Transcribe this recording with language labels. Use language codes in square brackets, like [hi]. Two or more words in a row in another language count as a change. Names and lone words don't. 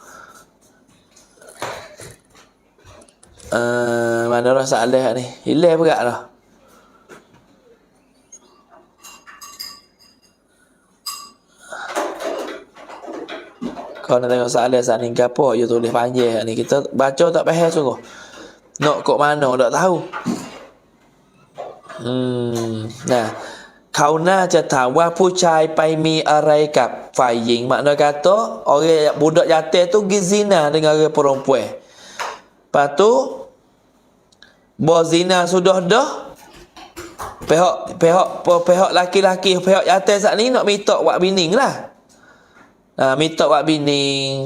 [ms] mana dah soalan ni hilang pula dah kau nak tengok soalan saat ni gapo dia tulis panjang ni kita baca tak faham sungguh nak kok mana tak tahu [th] เขาน่าจะถามว่าผู้ชายไปมีอะไรกับฝ่ายหญิง [ms] makna kata orang budak yatim tu pergi zina dengan orang perempuan. Lepas tu berzina sudah dah pihak laki-laki pihak yatim saat ni nak minta wak bining lah. Minta wak bining.